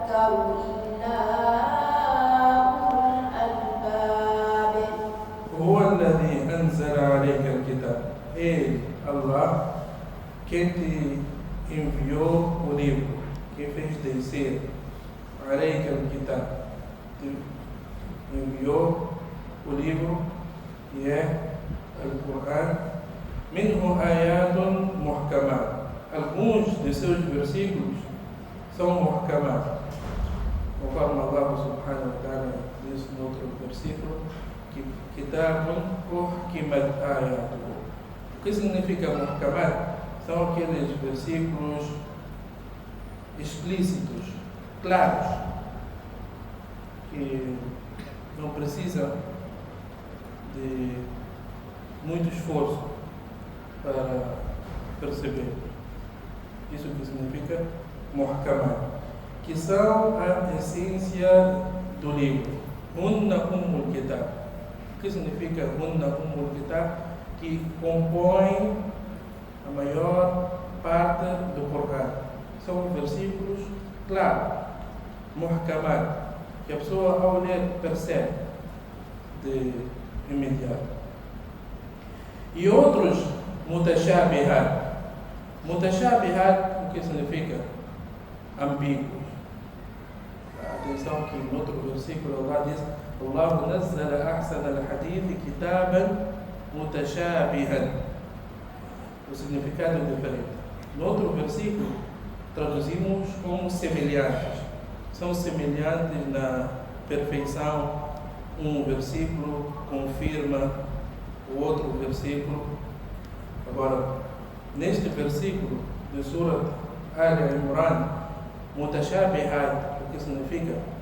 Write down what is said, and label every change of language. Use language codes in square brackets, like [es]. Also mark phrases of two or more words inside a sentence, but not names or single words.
[ar] إلا أولو الألباب. هو الذي أنزل عليك الكتاب. [pt] Allah, quem te enviou o livro, quem fez descer [ar] عليك الكتاب, [pt] te enviou o livro que é o Corão. [ar] منه آيات محكمات. [pt] Alguns de seus versículos são muhkamat, conforme Allah [ar] سبحانه وتعالى [pt] diz no outro versículo, que [ar] كتاب أحكمت آياته. [pt] O que significa muhkamat? São aqueles versículos explícitos, claros, que não precisam de muito esforço para perceber. Isso que significa muhkamat, que são a essência do livro. [ar] هن أم الكتاب. [pt] O que significa [ar] هن أم الكتاب? [pt] Que compõe a maior parte do Corão. São versículos claros, muhkamat, que a pessoa ao ler percebe de imediato. E outros mutashabihat. Mutashabihat, o que significa? Ambíguos. Atenção que no outro versículo Allah diz: [ar] الله نزل أحسن الحديث كتابا متشابها. [pt] O significado é diferente. No outro versículo traduzimos como semelhantes. São semelhantes na perfeição. Um versículo confirma o outro versículo. Agora, neste versículo de Surat Al-Imran, mutashabihat, o que significa?